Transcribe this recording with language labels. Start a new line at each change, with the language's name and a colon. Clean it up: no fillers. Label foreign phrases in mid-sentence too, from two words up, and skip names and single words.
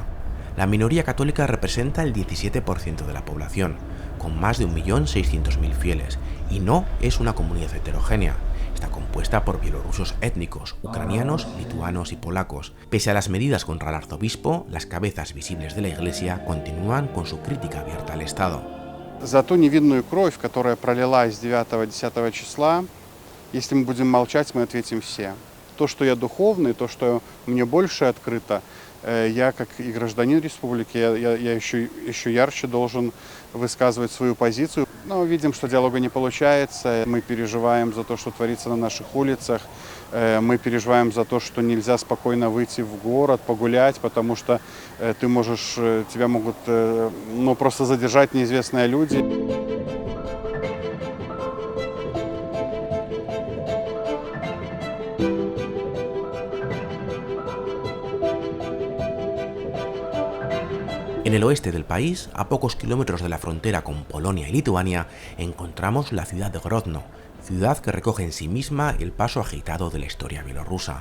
Spanish: La minoría católica representa el 17% de la población, con más de 1.600.000 fieles, y no es una comunidad heterogénea. Está compuesta por bielorrusos étnicos, ucranianos, lituanos y polacos. Pese a las medidas contra el arzobispo, las cabezas visibles de la Iglesia continúan con su crítica abierta al Estado.
Russian: За ту невинную кровь, которая пролилась 9-10 числа, если мы будем молчать, мы ответим все. То, что я духовный, то, что мне больше открыто, я как и гражданин республики, я еще ярче должен высказывать свою позицию. Но видим, что диалога не получается. Мы переживаем за то, что творится на наших улицах. Мы переживаем за то, что нельзя спокойно выйти в город, погулять, потому что тебя могут просто задержать неизвестные люди.
Spanish: En el oeste del país, a pocos kilómetros de la frontera con Polonia y Lituania, encontramos la ciudad de Grodno, ciudad que recoge en sí misma el paso agitado de la historia bielorrusa.